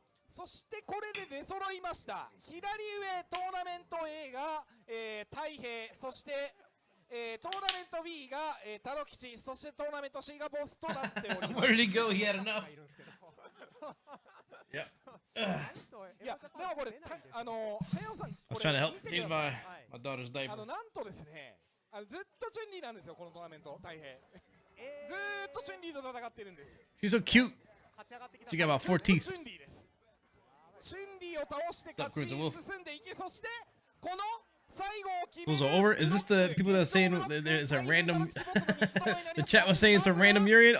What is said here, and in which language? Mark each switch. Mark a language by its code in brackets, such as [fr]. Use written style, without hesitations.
[ja] そしてこれで出揃いました。左上トーナメント A が、太平、そしてトーナメント B がタロ吉、そしてトーナメント C がボスとなっております。 [en] Where did he go? He had enough. Yeah. [ja] いやでもこれ早尾さん、 [en] I was trying to help change my daughter's diaper. [ja] なんとですね、ずっとチュンリーなんですよこのトーナメント。太平ずーっとチュンリーと戦ってるんです。 [en] She's so cute. She got about 4 teeth. [ja] チュンリーです。チュンリーを倒して勝ちに進んでいき、そしてこの最後を決める。 [en] Those are over. Is this the people that are saying there's a random? The chat was saying it's a random Urian.